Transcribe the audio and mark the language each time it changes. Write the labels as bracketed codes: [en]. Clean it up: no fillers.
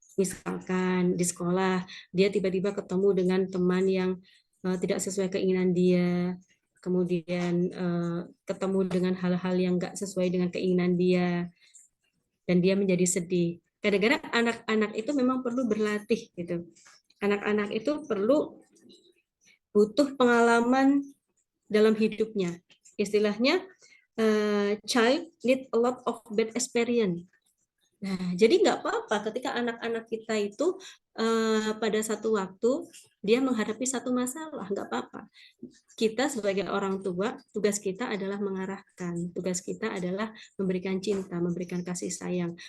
[id] Misalkan di sekolah, dia tiba-tiba ketemu dengan teman yang tidak sesuai keinginan dia, kemudian ketemu dengan hal-hal yang nggak sesuai dengan keinginan dia, dan dia menjadi sedih. Kadang-kadang anak-anak itu memang perlu berlatih gitu. Anak-anak itu butuh pengalaman dalam hidupnya. Istilahnya, [en] child need a lot of bad experience. [id] Nah, jadi nggak apa-apa ketika anak-anak kita itu pada satu waktu dia menghadapi satu masalah, nggak apa-apa. Kita sebagai orang tua, tugas kita adalah mengarahkan, tugas kita adalah memberikan cinta, memberikan kasih sayang.